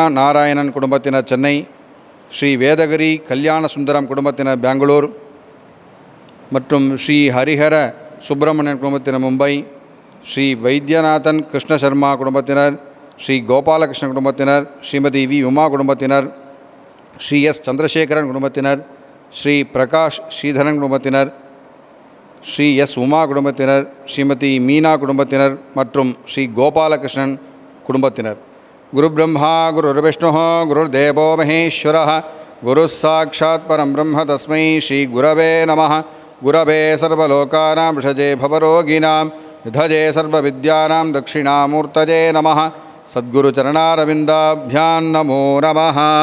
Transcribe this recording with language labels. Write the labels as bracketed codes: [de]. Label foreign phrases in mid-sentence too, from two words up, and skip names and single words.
[ta] நாராயணன் குடும்பத்தினர் சென்னை, ஸ்ரீ வேதகிரி கல்யாண சுந்தரம் குடும்பத்தினர் பெங்களூர் மற்றும் ஸ்ரீ ஹரிஹர சுப்பிரமணியன் குடும்பத்தினர் மும்பை, ஸ்ரீ வைத்தியநாதன் கிருஷ்ண சர்மா குடும்பத்தினர், ஸ்ரீ கோபாலகிருஷ்ண குடும்பத்தினர், ஸ்ரீமதி வி உமா குடும்பத்தினர், ஸ்ரீ எஸ் சந்திரசேகரன் குடும்பத்தினர், ஸ்ரீ பிரகாஷ் ஸ்ரீதரன் குடும்பத்தினர், ஸ்ரீ எஸ் உமா குடும்பத்தினர், ஸ்ரீமதி மீனா குடும்பத்தினர் மற்றும் ஸ்ரீ கோபாலகிருஷ்ணன் குடும்பத்தினர். [sa] गुरु ब्रह्मा गुरु विष्णु गुरु देवो महेश्वर गुरुः साक्षात् परं ब्रह्म तस्मै श्रीगुरवे नमः। गुरवे सर्वलोकानां विषजे भवरोगिणां विधजे सर्वविद्यानां दक्षिणामूर्तये नमः। सद्गुरुचरणारविन्दाभ्यां नमो नमः।